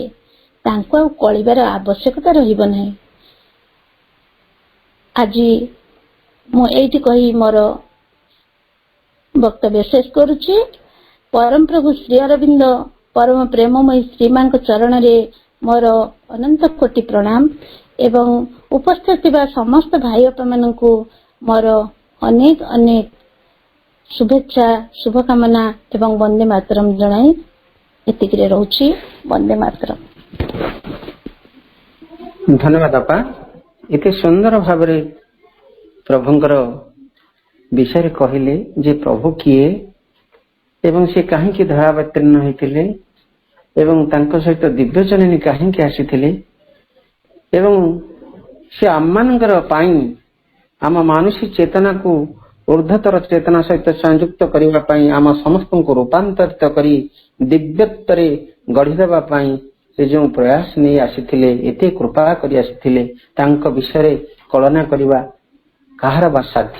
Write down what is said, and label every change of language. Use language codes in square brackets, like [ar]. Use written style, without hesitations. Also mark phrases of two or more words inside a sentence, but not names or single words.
[or] ତାଙ୍କୁ ଆଉ କଳିବାର ଆବଶ୍ୟକତା ରହିବ ନାହିଁ। ଆଜି ମୁଁ ଏଇଠି କହି ମୋର ବକ୍ତବ୍ୟ ଶେଷ କରୁଛି। ପରମ ପ୍ରଭୁ ଶ୍ରୀ ଅରବିନ୍ଦ ପରମ ପ୍ରେମମୟୀ ଶ୍ରୀମାଙ୍କ ଚରଣରେ ମୋର ଅନନ୍ତ କୋଟି ପ୍ରଣାମ ଏବଂ ଉପସ୍ଥିତ ଥିବା ସମସ୍ତ ଭାଇ ବାପା ମାନଙ୍କୁ ମୋର ଅନେକ ଅନେକ ଶୁଭେଚ୍ଛା ଶୁଭକାମନା ଏବଂ ବନ୍ଦେ ମାତରମ ଜଣାଇ ଏତିକିରେ ରହୁଛି। ବନ୍ଦେ ମାତରମ। ଧନ୍ୟବାଦ ଅପା। ଏତେ ସୁନ୍ଦର ଭାବରେ ପ୍ରଭୁଙ୍କର ବିଷୟ କହଲେ ଯେ ପ୍ରଭୁ କିଏ ଏବଂ ସେ କାହିଁକି ଧରାବତୀର୍ଣ୍ଣ ହୋଇଥିଲେ ଏବଂ ତାଙ୍କ ସହିତ ଦିବ୍ୟ ଜନନୀ କାହିଁକି ଆସିଥିଲେ ଏବଂ ସେ ଆମମାନଙ୍କର ପାଇଁ ଆମ ମାନୁଷୀ ଚେତନା କୁ ଊର୍ଦ୍ଧ୍ୱତର ଚେତନା ସହିତ ସଂଯୁକ୍ତ କରିବା ପାଇଁ ଆମ ସମସ୍ତ କୁ ରୂପାନ୍ତରିତ କରି ଦିବ୍ୟତ୍ୱରେ ଗଢ଼ି ଦେବା ପାଇଁ ସେ ଯୋ ପ୍ରୟାସ ନହିଁ ଆସିଥିଲେ ଏତେ କୃପା କରି ଆସିଥିଲେ ତାଙ୍କ ବିଷୟ କଳ୍ପନା କରିବା କାହାର ବା ସାଧ୍ୟ।